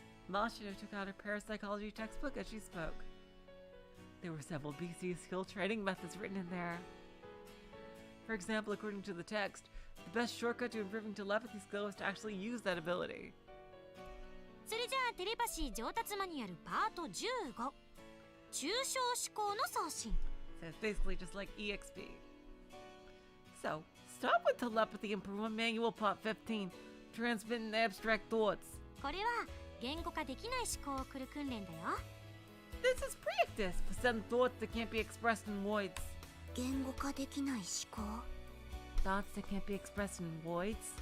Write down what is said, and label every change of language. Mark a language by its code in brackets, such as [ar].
[en] Mashiro took out her ParaPsychology textbook as she spoke. There were several BC skill training methods written in there. For example, according to the text, the best shortcut to improving telepathy skill is to actually use that ability. [ja] それじゃあテレパシー上達マニュアルパート15。抽象思考の送信。 [en] So it's basically just like EXP. So, start with Telepathy Improvement Manual Part 15, Transmitting Abstract Thoughts. [ja] これは言語化できない思考を送る訓練だよ。 [en] practice, but send thoughts that can't be expressed in words. [ja] 言語化できない思考 [en] Thoughts that can't be expressed in words?